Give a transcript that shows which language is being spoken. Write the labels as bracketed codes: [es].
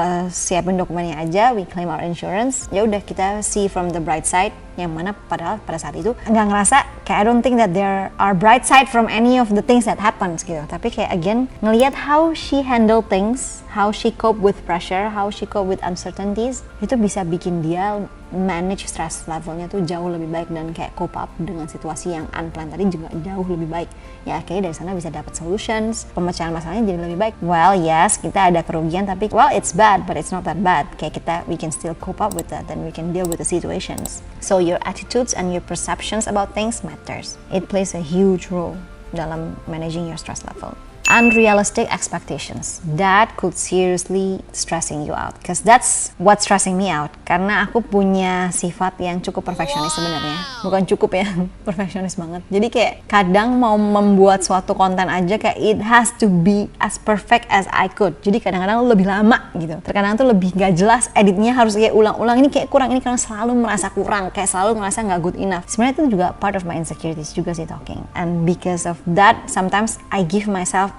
[id] siapin dokumennya aja, [en] we claim our insurance, [id] ya udah kita [en] see from the bright side, [id] yang mana padahal pada saat itu nggak ngerasa kayak [en] I don't think that there are bright side from any of the things that happens [id] gitu, tapi kayak [en] again [id] ngelihat [en] how she handle things, how she cope with pressure, how she cope with uncertainties, [id] itu bisa bikin dia [en] manage stress levelnya [id] tuh jauh lebih baik dan kayak [en] cope up [id] dengan situasi yang [en] unplanned [id] tadi juga jauh lebih baik. Ya akhirnya dari sana bisa dapat solutions, pemecahan masalahnya jadi lebih baik. [en] Well yes, [id] kita ada kerugian tapi [en] well it's bad but it's not that bad. [id] Kayak kita [en] we can still cope up with that and we can deal with the situations. So your attitudes and your perceptions about things matters. It plays a huge role [id] dalam [en] managing your stress level. Unrealistic expectations that could seriously stressing you out, because that's what stressing me out. [id] Karena aku punya sifat yang cukup perfeksionis sebenarnya, bukan cukup ya, perfeksionis banget. Jadi kayak kadang mau membuat suatu konten aja kayak [en] it has to be as perfect as I could. [id] Jadi kadang-kadang lebih lama gitu, terkadang tuh lebih gak jelas, editnya harus kayak ulang-ulang, ini kayak kurang, ini karena selalu merasa kurang, kayak selalu ngerasa gak good enough. Sebenarnya itu juga [en] part of my insecurities [id] juga sih [en] talking, and because of that sometimes I give myself